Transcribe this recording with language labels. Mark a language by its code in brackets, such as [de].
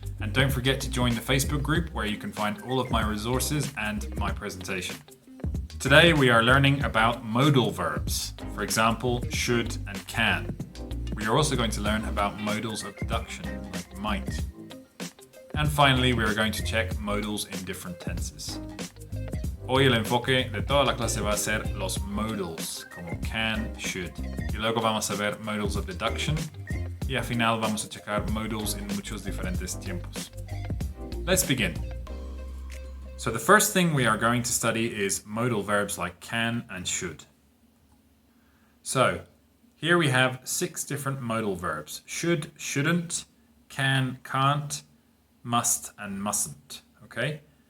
[en] And don't forget to join the Facebook group where you can find all of my resources and my presentation. Today we are learning about modal verbs, for example, should and can. We are also going to learn about modals of deduction, like might. And finally, we are going to check modals in different tenses. [es] Hoy el enfoque de toda la clase va a ser los modals, como can, should. Y luego vamos a ver modals of deduction. Y al final vamos a checar modals en muchos diferentes tiempos. [en] Let's begin. So the first thing we are going to study is modal verbs like can and should. So, here we have 6 different modal verbs. Should, shouldn't, can, can't, must, and mustn't. Okay?